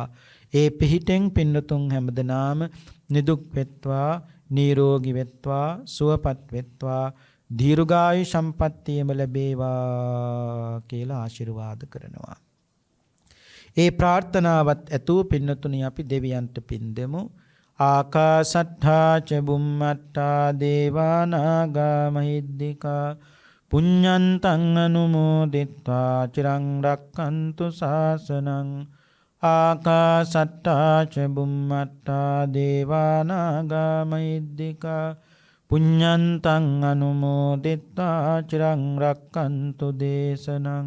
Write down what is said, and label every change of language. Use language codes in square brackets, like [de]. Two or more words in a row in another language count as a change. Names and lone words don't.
[si] ඒ පිහිටෙන් පින්නතුන් හැමදෙනාම නිදුක් වෙත්වා, නිරෝගී වෙත්වා, සුවපත් වෙත්වා, දීර්ඝායු සම්පන්නියම ලැබේවා කියලා ආශිර්වාද කරනවා. ඒ ප්‍රාර්ථනාවත් ඇතුව පින්නතුනි අපි දෙවියන්ට පින් දෙමු. [pi] ආකාසට්ඨා ච බුම්මට්ඨා දේවා නාග මහිද්దికා පුඤ්ඤන්තං අනුමෝදිත්වා චිරං රක්ඛන්තු ශාසනං. ආකාසට්ඨා ච බුම්මට්ඨා දේවා නාග මහිද්దికා පුඤ්ඤන්තං අනුමෝදිත්වා චිරං රක්ඛන්තු දේශනං.